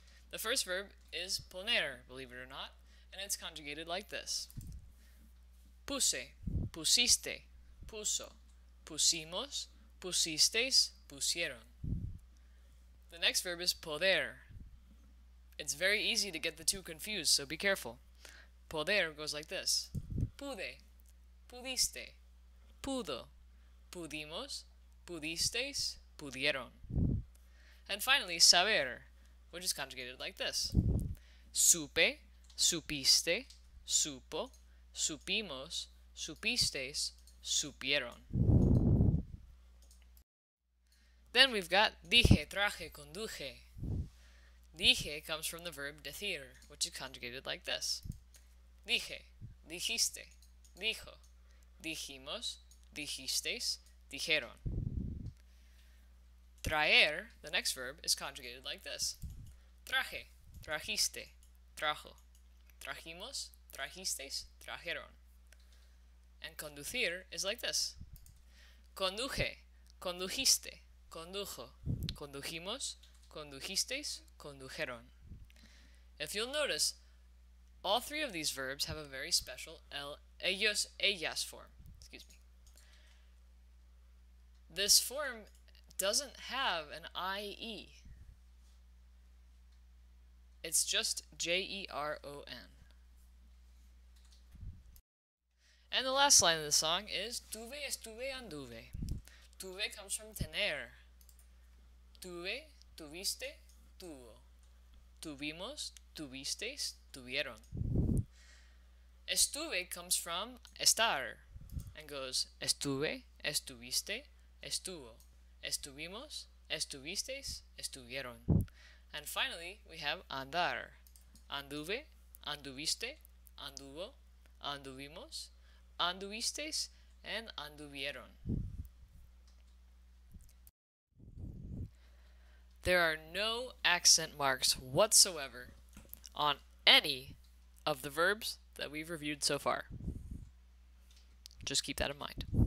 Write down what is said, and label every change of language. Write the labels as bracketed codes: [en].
[en] The first verb is poner, believe it or not, and it's conjugated like this. [es] Puse, pusiste, puso, pusimos, pusisteis, pusieron. [en] The next verb is poder. It's very easy to get the two confused, so be careful. Poder goes like this. [es] Pude, pudiste, pudo, pudimos, pudisteis, pudieron. [en] And finally, saber, which is conjugated like this. [es] Supe, supiste, supo, supimos, supisteis, supieron. [en] Then we've got [es] dije, traje, conduje. [en] Dije comes from the verb decir, which is conjugated like this. [es] Dije, dijiste, dijo, dijimos, dijisteis, dijeron. [en] Traer, the next verb, is conjugated like this. [es] Traje, trajiste, trajo, trajimos, trajisteis, trajeron. [en] And conducir is like this. [es] Conduje, condujiste, condujo, condujimos, condujisteis, condujeron. [en] If you'll notice, all three of these verbs have a very special ellos, ellas form. Excuse me. This form doesn't have an IE. It's just JERON. And the last line of the song is [es] tuve, estuve, anduve. [en] Tuve comes from tener. [es] Tuve, tuviste, tuvo. Tuvimos, tuvisteis, tuvieron. [en] Estuve comes from estar and goes [es] estuve, estuviste, estuvo, estuvimos, estuvisteis, estuvieron. [en] And finally, we have andar. [es] Anduve, anduviste, anduvo, anduvimos, anduvisteis, and anduvieron. [en] There are no accent marks whatsoever on any of the verbs that we've reviewed so far. Just keep that in mind.